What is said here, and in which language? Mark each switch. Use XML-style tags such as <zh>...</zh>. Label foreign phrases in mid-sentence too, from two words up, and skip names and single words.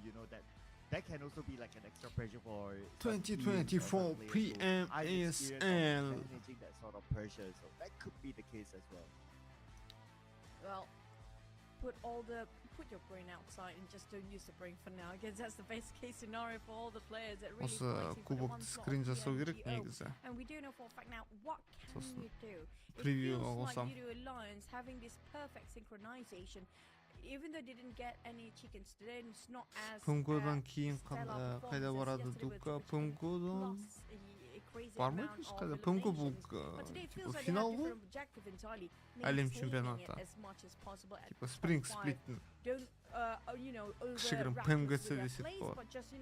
<en>You know that can also be like an extra pressure for 2024 PMSL. Managing that sort of pressure, so that could be the case as well. Well, put your brain outside and just don't use the brain for now. I guess that's the best case scenario for all the players that really</en> <kk>Осы кубокты скрин жасау керек негізі.</kk> <en>And we do know for a fact now what can you do?</en> <kk>Превью</kk> <en>It feels</en> <kk>алсам.</kk> <en>like you do Alliance having this perfect synchronization. Even though they didn't get any chickens today, it's not as</en> <kk>PMGO-дан кейін қайда барады Дука? PMGO-дан бармайдыңыз қайда? PMGO бұл финал ғой? Әлем чемпионаты. Типа Spring Split-ін кішігірім PMGC десек болады.</kk>